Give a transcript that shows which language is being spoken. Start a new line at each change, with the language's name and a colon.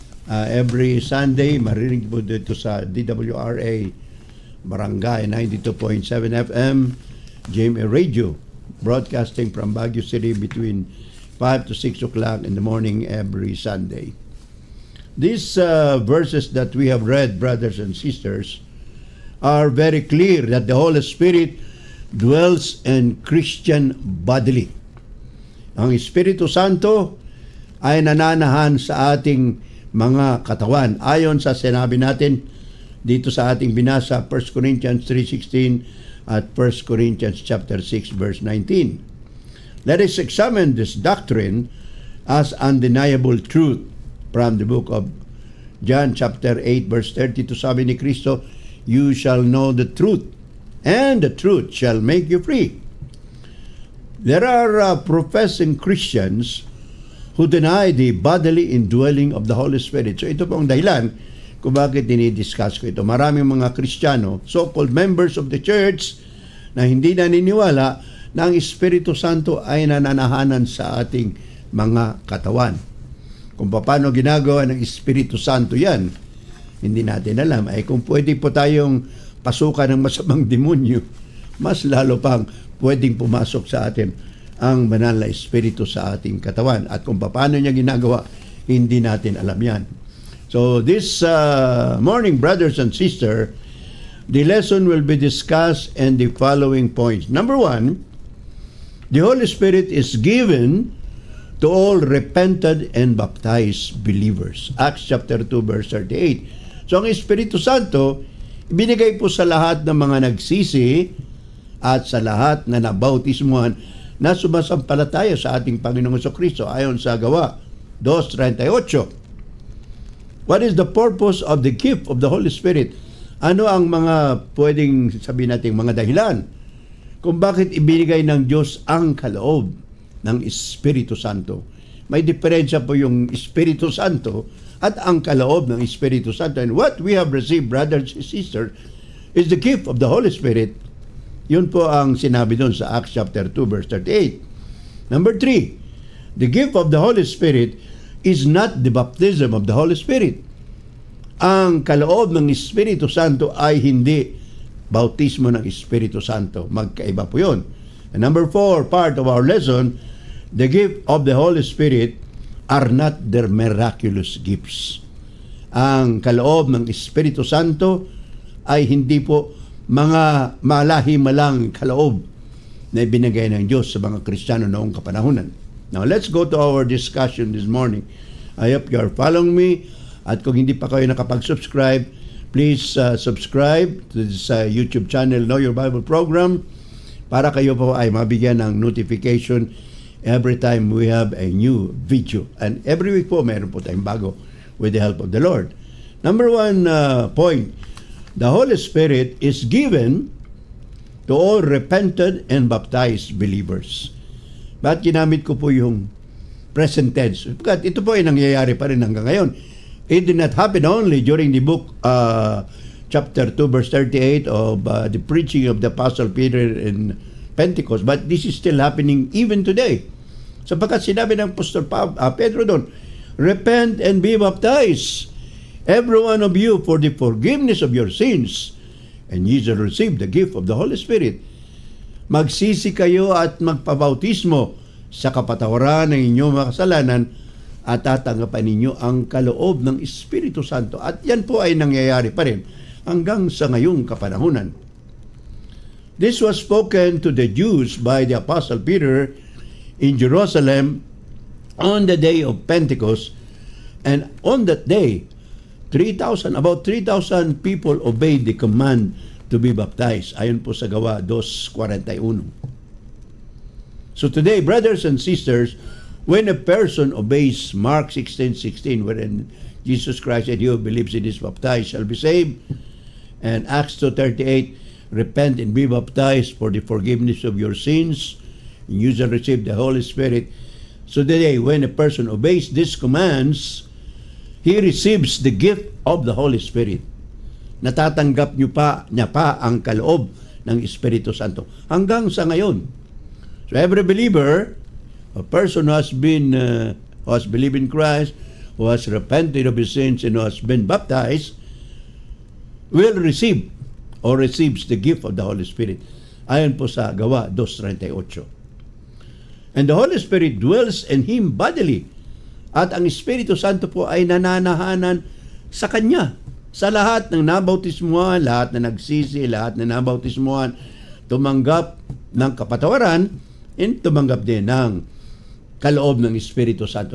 English: Every Sunday,
Filipino: maririnig po dito sa
English: DWRA Barangay 92.7 FM, GMA Radio, broadcasting from Baguio City between 5 to 6 o'clock in the morning every Sunday. These verses that we have read, brothers and sisters, are very clear that the Holy Spirit dwells in Christian bodily.
Filipino: Ang Espiritu Santo ay nananahan sa ating mga katawan. Ayon sa sinabi natin dito sa ating binasa, 1 Corinthians 3:16 at 1 Corinthians chapter 6 verse 19.
English: Let us examine this doctrine as undeniable truth from the book of John chapter 8 verse 32.
Filipino: Sabi ni Kristo,
English: you shall know the truth, and the truth shall make you free. There are professing Christians who deny the bodily indwelling of the Holy Spirit.
Filipino: So ito po ang dahilan kung bakit dinidiscuss ko ito. Maraming mga Kristiyano,
English: so-called members of the church,
Filipino: na hindi naniniwala na ang Espiritu Santo ay nananahanan sa ating mga katawan. Kung paano ginagawa ng Espiritu Santo yan, hindi natin alam. Ay kung pwede po tayong pasukan ng masamang demonyo, mas lalo pang pwedeng pumasok sa atin ang banal na Espiritu sa ating katawan. At kung paano niya ginagawa, hindi natin alam yan.
English: So this morning, brothers and sisters, the lesson will be discussed in the following points. Number 1, the Holy Spirit is given to all repented and baptized believers. Acts chapter 2 verse 38.
Filipino: So ang Espiritu Santo, ibinigay po sa lahat ng mga nagsisi at sa lahat na nabautismuhan na sumasampalataya sa ating Panginoong Jesucristo ayon sa Gawa 2:38.
English: What is the purpose of the gift of the Holy Spirit?
Filipino: Ano ang mga pwedeng sabihin natin mga dahilan kung bakit ibinigay ng Diyos ang kaloob ng Espiritu Santo? May diferensya po yung Espiritu Santo at ang kaloob ng Espiritu Santo.
English: And what we have received, brothers and sisters, is the gift of the Holy Spirit.
Filipino: Yun po ang sinabi doon sa Acts chapter 2 verse 38.
English: Number 3, the gift of the Holy Spirit is not the baptism of the Holy Spirit.
Filipino: Ang kaloob ng Espiritu Santo ay hindi bautismo ng Espiritu Santo. Magkaiba po yun.
English: And number 4, part of our lesson, the gift of the Holy Spirit are not their miraculous gifts.
Filipino: Ang kaloob ng Espiritu Santo ay hindi po mga malahi-malang kaloob na ibinigay ng Diyos sa mga Kristiyano noong kapanahunan.
English: Now, let's go to our discussion this morning. I hope you are following me.
Filipino: At kung hindi pa kayo nakapag-subscribe,
English: please subscribe to this YouTube channel, Know Your Bible program,
Filipino: para kayo po ay mabigyan ng
English: notification every time we have a new video. And every week po,
Filipino: meron po tayong bago
English: with the help of the Lord. Number 1 point, the Holy Spirit is given to all repented and baptized believers.
Filipino: Bakit ginamit ko po yung present tense? Because ito po ay nangyayari pa rin hanggang ngayon.
English: It did not happen only during the book chapter 2 verse 38 of the preaching of the Apostle Peter in Pentecost, but this is still happening even today.
Filipino: Sapagkat sinabi ng Apostol Pedro doon,
English: repent and be baptized, every one of you, for the forgiveness of your sins, and ye shall receive the gift of the Holy Spirit.
Filipino: Magsisi kayo at magpabautismo sa kapatawaran ng inyong mga kasalanan at tatanggapin ninyo ang kaloob ng Espiritu Santo. At yan po ay nangyayari pa rin hanggang sa ngayong kapanahunan.
English: This was spoken to the Jews by the Apostle Peter in Jerusalem on the day of Pentecost, and on that day, about 3,000 people obeyed the command to be baptized.
Filipino: Ayon po sa Gawa 2:41.
English: So today, brothers and sisters, when a person obeys Mark 16:16, wherein Jesus Christ said, "He who believes and is baptized shall be saved." And Acts 2:38, "Repent and be baptized for the forgiveness of your sins, and you shall receive the Holy Spirit." So today, when a person obeys these commands, he receives the gift of the Holy Spirit.
Filipino: Natatanggap niya pa ang kaloob ng Espiritu Santo hanggang sa ngayon.
English: So every believer, a person who has believed in Christ, who has repented of his sins, and who has been baptized, will receive or receives the gift of the Holy Spirit.
Filipino: Ayon po sa Gawa 2:38.
English: And the Holy Spirit dwells in him bodily.
Filipino: At ang Espiritu Santo po ay nananahanan sa Kanya. Sa lahat ng nabautismuhan, lahat na nagsisi, lahat na nabautismuhan, tumanggap ng kapatawaran, and tumanggap din ng kaloob ng Espiritu Santo.